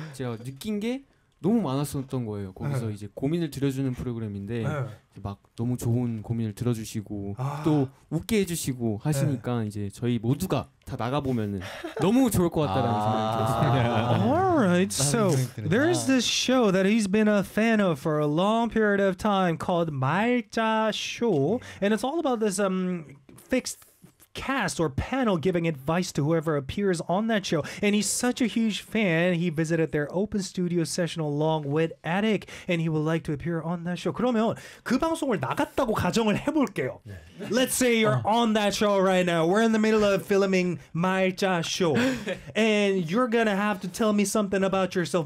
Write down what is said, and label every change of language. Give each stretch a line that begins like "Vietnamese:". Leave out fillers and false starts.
Korean: 제가 느낀 게 너무 많았었던 거예요. 거기서 네. 이제 고민을 들어주는 프로그램인데 네. 막 너무 좋은 고민을 들어주시고 아. 또 웃게 해주시고 하시니까 네. 이제 저희 모두가 다 나가보면은 너무 좋을 것 같다라는 아. 생각이 들었어요.
English: Alright, so there's this show that he's been a fan of for a long period of time called 말자 Show, and it's all about this fixed cast or panel giving advice to whoever appears on that show. And he's such a huge fan. He visited their open studio session along with Attic, and he would like to appear on that show.
Korean: 그러면 그 방송을 나갔다고 가정을 해볼게요.
English: Let's say you're on that show right now. We're in the middle of filming 말자 show, and you're gonna have to tell me something about yourself.